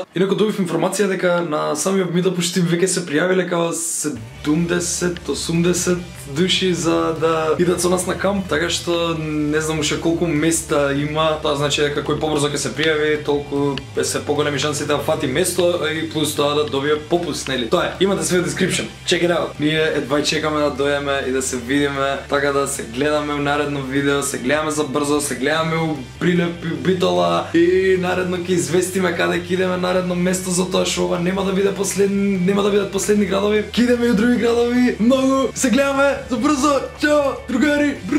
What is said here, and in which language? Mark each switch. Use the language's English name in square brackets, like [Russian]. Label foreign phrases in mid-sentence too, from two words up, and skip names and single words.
[Macedonian] Инаку добив информација дека на самиот Meetup Штип веќе се пријавиле као 70-80 души за да идат со нас на камп, така што не знам уште колку места има. Тоа значи дека кој побрзо ќе се пријави, толку се поголеми шансите да фати место и плюс тоа да добие попуст, нели? Тоа е, имате све description. [English] Check it out. [Macedonian] Ние едва чекаме да дојдеме и да се видиме, така да се гледаме у наредно видео, се гледаме за брзо, се гледаме у Прилеп и Битола и наредно ќе известиме каде ќе идеме наредно место, затоа што ова нема да бидат последни градови. Ќе идеме и у други градови. Многу се гледаме за брзо.